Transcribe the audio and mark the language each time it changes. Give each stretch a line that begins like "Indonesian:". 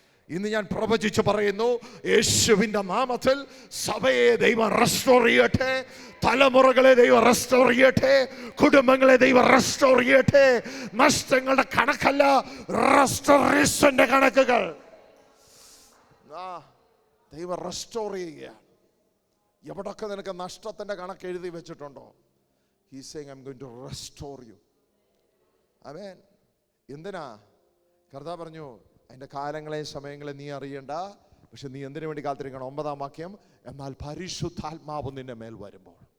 Malayalam: ഇന്ന് ഞാൻ പ്രവചിച്ച് പറയുന്നു, യേശുവിൻ്റെ നാമത്തിൽ സഭയെ ദൈവം റെസ്റ്റോർ ചെയ്യട്ടെ, തലമുറകളെ ദൈവം റെസ്റ്റോർ ചെയ്യട്ടെ, കുടുംബങ്ങളെ ദൈവം റെസ്റ്റോർ ചെയ്യട്ടെ. നഷ്ടങ്ങളുടെ കണക്കല്ല, റെസ്റ്റോറേഷന്റെ കണക്കുകൾ ദൈവം റെസ്റ്റോർ ചെയ്യുകയാണ്. എവിടൊക്കെ നിനക്ക് നഷ്ടത്തിന്റെ കണക്ക് എഴുതി വെച്ചിട്ടുണ്ടോ,
English: He's saying, I'm going to restore you.
Malayalam: ആമേൻ. എന്തിനാ? കർത്താവ് പറഞ്ഞു, അതിൻ്റെ കാലങ്ങളെയും സമയങ്ങളെ നീ അറിയണ്ട, പക്ഷെ നീ എന്തിനു വേണ്ടി കാത്തിരിക്കണം? 9-ാം വാക്യം, എന്നാൽ പരിശുദ്ധാത്മാവ് നിന്റെ മേൽ വരുമ്പോൾ.